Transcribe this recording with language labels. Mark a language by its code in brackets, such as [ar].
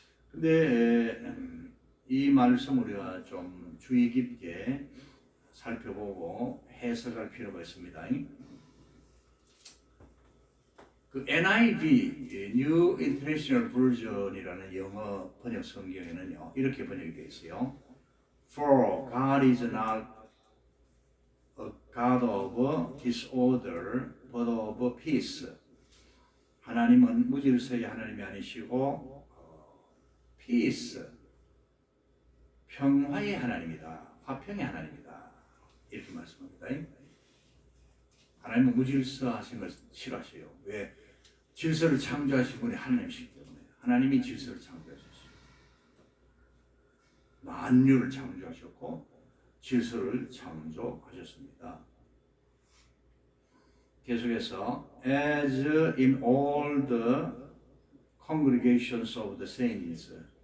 [ko] 근데 이 말씀 우리가 좀 주의 깊게 살펴보고 해석할 필요가 있습니다. 그 NIV, New International Version이라는 영어 번역 성경에는요, 이렇게 번역이 되어 있어요. [en] For God is not a God of disorder, but of peace. [ko] 하나님은 무질서의 하나님이 아니시고 peace, 평화의 하나님이다. 화평의 하나님이다. 이렇게 말씀합니다. 하나님은 무질서하신 걸 싫어하세요. 왜? 질서를 창조하신 분이 하나님이시기 때문에. 하나님이 질서를 창조하셨어요. 만유를 창조하셨고 질서를 창조하셨습니다. 계속해서 [en] as in all the congregations of the saints,